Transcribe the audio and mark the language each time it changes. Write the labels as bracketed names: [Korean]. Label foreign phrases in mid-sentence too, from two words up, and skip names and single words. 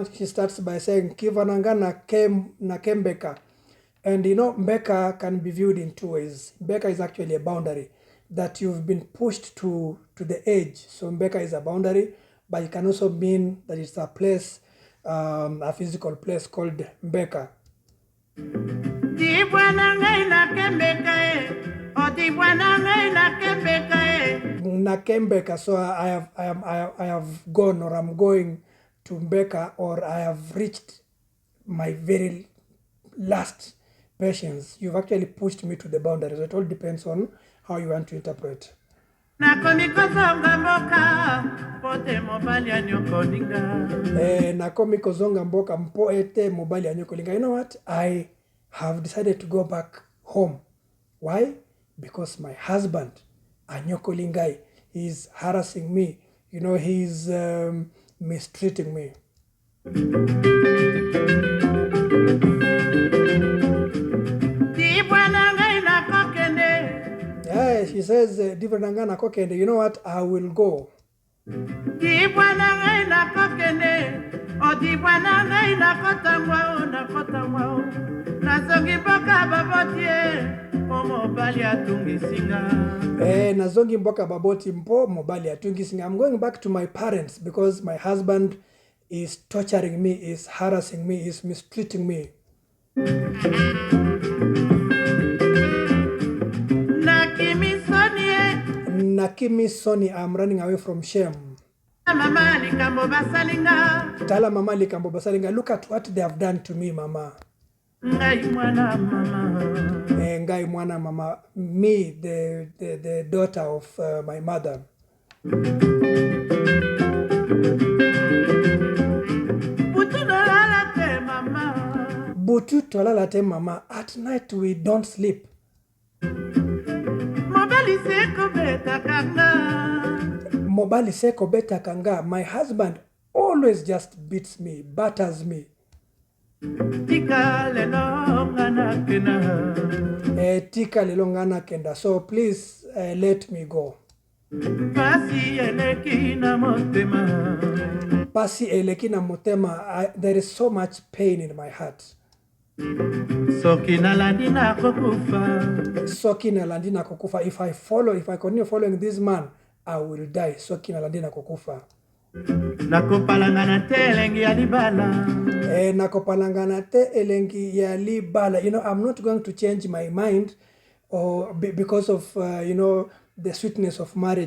[English] She starts by saying [Lingala] Kivananga na kembeka. [English] And you know, mbeka can be viewed in two ways. Mbeka is actually a boundary that you've been pushed to the edge. So mbeka is a boundary, but it can also mean that it's a place, a physical place called mbeka. Nakembeka, so I have gone, or I'm going to Mbeka, or I have reached my very last patience. You've actually pushed me to the boundaries. It all depends on how you want to interpret. [Lingala] Nakomi kozonga mboka mpo ete mobali ya nyokolinga. [English] You know what? I have decided to go back home. Why? Because my husband, Anyokolingai, is harassing me. You know, he's mistreating me. Yeah, she says, you know what? I will go. [Lingala] Nazongi mboka baboti mpo mobali atungisinga. [English] I'm going back to my parents because my husband is torturing me, is harassing me, is mistreating me. [Lingala] Nakimi Soni, [English] I'm running away from shame. [Lingala] Tala mama likambo basalinga. [English] Look at what they have done to me, mama. [Lingala] Ngai mwana mama. [English] Me, the daughter of my mother. [Lingala] Butu tolalate mama. [English] At night we don't sleep. [Lingala] Mobali seko beta kanga. [English] My husband always just beats me, batters me. [Lingala] Tika lelongana kenda. [English] So please let me go. [Lingala] Pasi eleki na motema. [English] There is so much pain in my heart. [Lingala] Soki na landina kokufa. [English] If I continue following this man, I will die. [Lingala] Soki na landina kokufa. Nakopalangana te elengi ya libala. [English] You know, I'm not going to change my mind or because of you know, the sweetness of marriage.